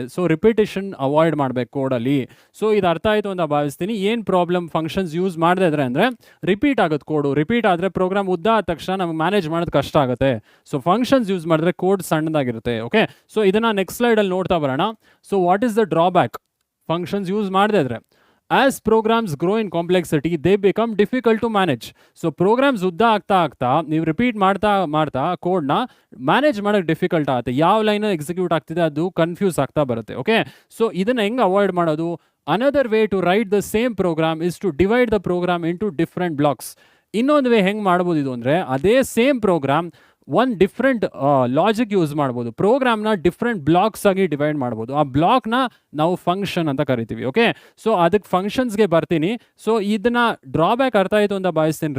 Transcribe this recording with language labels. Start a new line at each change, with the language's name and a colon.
Kannada: So repetition avoid ಮಾಡಬೇಕು ಕೋಡಲ್ಲಿ. So ಇದು ಅರ್ಥ ಆಯಿತು ಅಂತ ಭಾವಿಸ್ತೀನಿ. ಏನು ಪ್ರಾಬ್ಲಮ್ ಫಂಕ್ಷನ್ಸ್ ಯೂಸ್ ಮಾಡದೇ ಇದ್ರೆ ಅಂದರೆ ರಿಪೀಟ್ ಆಗುತ್ತೆ ಕೋಡು. ರಿಪೀಟ್ ಆದರೆ ಪ್ರೋಗ್ರಾಮ್ ಉದ್ದ ಆದ ತಕ್ಷಣ ನಮಗೆ ಮ್ಯಾನೇಜ್ ಮಾಡೋದು ಕಷ್ಟ ಆಗುತ್ತೆ. ಸೊ ಫಂಕ್ಷನ್ಸ್ ಯೂಸ್ ಮಾಡಿದ್ರೆ ಕೋಡ್ ಸಣ್ಣದಾಗಿರುತ್ತೆ. ಓಕೆ, ಸೊ ಇದನ್ನು ನೆಕ್ಸ್ಟ್ ಸ್ಲೈಡಲ್ಲಿ ನೋಡ್ತಾ ಬರೋಣ.
English: so what is the drawback
Kannada: functions use ಮಾಡದೇ ಇದ್ರೆ?
English: As programs grow in complexity, they become difficult to manage. So programs
Kannada: ಉದ್ದ ಆಗ್ತಾ ನೀವು ರಿಪೀಟ್ ಮಾಡ್ತಾ ಕೋಡ್ನ ಮ್ಯಾನೇಜ್ ಮಾಡೋಕ್ಕೆ ಡಿಫಿಕಲ್ಟ್ ಆಗುತ್ತೆ. ಯಾವ ಲೈನ್ ಎಕ್ಸಿಕ್ಯೂಟ್ ಆಗ್ತಿದೆ ಅದು ಕನ್ಫ್ಯೂಸ್ ಆಗ್ತಾ ಬರುತ್ತೆ. ಓಕೆ, ಸೊ ಇದನ್ನು ಹೆಂಗೆ ಅವಾಯ್ಡ್ ಮಾಡೋದು?
English: Another way to write the same program is to divide the program into different blocks.
Kannada: ಇನ್ನೊಂದು ವೇ ಹೆಂಗೆ ಮಾಡ್ಬೋದು ಇದು ಅಂದರೆ, ಅದೇ ಸೇಮ್ ಪ್ರೋಗ್ರಾಮ್ ಒಂದು ಡಿಫ್ರೆಂಟ್ ಲಾಜಿಕ್ ಯೂಸ್ ಮಾಡ್ಬೋದು. ಪ್ರೋಗ್ರಾಮ್ನ ಡಿಫ್ರೆಂಟ್ ಬ್ಲಾಕ್ಸ್ ಆಗಿ ಡಿವೈಡ್ ಮಾಡ್ಬೋದು. ಆ ಬ್ಲಾಕ್ನ ನಾವು ಫಂಕ್ಷನ್ ಅಂತ ಕರಿತೀವಿ. ಓಕೆ, ಸೊ ಅದಕ್ಕೆ ಫಂಕ್ಷನ್ಸ್ಗೆ ಬರ್ತೀನಿ. ಸೊ ಇದನ್ನ ಡ್ರಾಬ್ಯಾಕ್ ಅರ್ಥ ಆಯಿತು ಅಂತ ಭಾವಿಸ್ತೀನಿ.